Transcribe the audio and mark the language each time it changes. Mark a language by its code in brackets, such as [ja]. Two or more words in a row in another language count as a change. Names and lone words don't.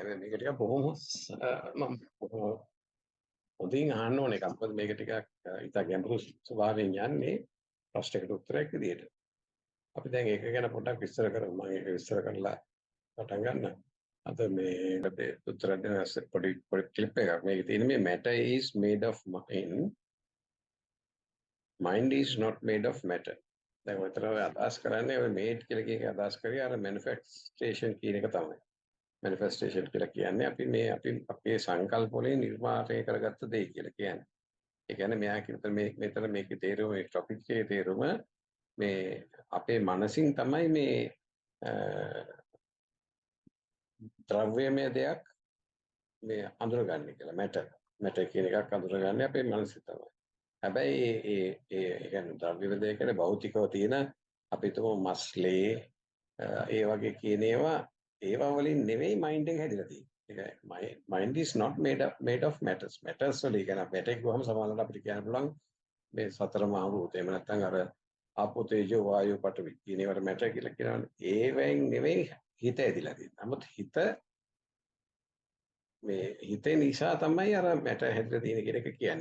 [si] හැබැයි මේක ටිකක් බොහොම මම හොඳින් අහන්න ඕන එකක්. මොකද මේක ටිකක් ඉතා ගැඹුරු ස්වභාවයෙන් යන්නේ ප්‍රශ්නයකට උත්තරයක් විදියට. අපි දැන් ඒක ගැන පොඩ්ඩක් විස්තර කරමු. මම ඒක විස්තර කරලා පටන් ගන්නම්. අද මේ උත්තර දෙන පොඩි ක්ලිප් එකක්. මේක තියෙන මේ [en] matter is made of mind is not made of matter. [si] දැන් ඔතන අදහස් කරන්නේ ඔය මේඩ් කියලා කියන එක අදහස් කරේ අර මැනිෆෙස්ටේෂන් කියන එක තමයි. මැනිෆෙස්ටේෂන් කියලා කියන්නේ අපි අපේ සංකල්ප වලින් නිර්මාණය කරගත්ත දේ කියලා කියන්නේ. ඒ කියන්නේ මෙයා කියන මෙතන මේකේ තේරුම මේ ටොපික් එකේ තේරුම මේ අපේ මනසින් තමයි මේ ද්‍රව්‍යමය දෙයක් මේ අඳුරගන්නේ කියලා. මැටර් කියන එකක් අඳුරගන්නේ අපේ මනසින් තමයි. හැබැයි ඒ කියන්නේ ද්‍රව්‍යමය දෙයක් කියන්නේ භෞතිකව තියෙන අපි තුමු මස්ලේ ඒ වගේ කියන ඒවා වලින් නෙවෙයි මයින්ඩ් එක හැදිලා තියෙන්නේ. [en] mind is not made of matters. [si] matters වල කියන matter ගොහම සමානව අපිට කියන්න පුළුවන් මේ සතර මහා භූත. එහෙම නැත්නම් අර ආපෝ තේජෝ වායෝ පඨවි කියන ඒවට matter කියලා කියනවනේ. ඒවෙන් නෙවෙයි හිත ඇදිලා තියෙන්නේ. නමුත් හිතේ නිසා තමයි අර matter හැදිලා තියෙන කියන එක කියන්නේ.